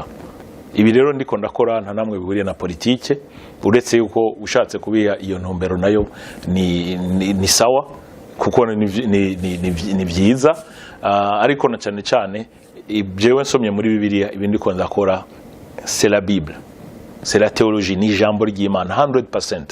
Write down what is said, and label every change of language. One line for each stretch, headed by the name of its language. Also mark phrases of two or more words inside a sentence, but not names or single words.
Rundi: Ibi rero ndiko ndakora nta namwe bihuriye na politike, uretse yuko ushatse kubiha iyo ntumbero nayo ni sawa, kuko ni vyiza, ariko na cyane cyane jewe nsomye muri Bibiliya ibindi ko ndakora
French: c'est la Bible, c'est la théologie,
Rundi: ni ijambo ry'Imana 100%.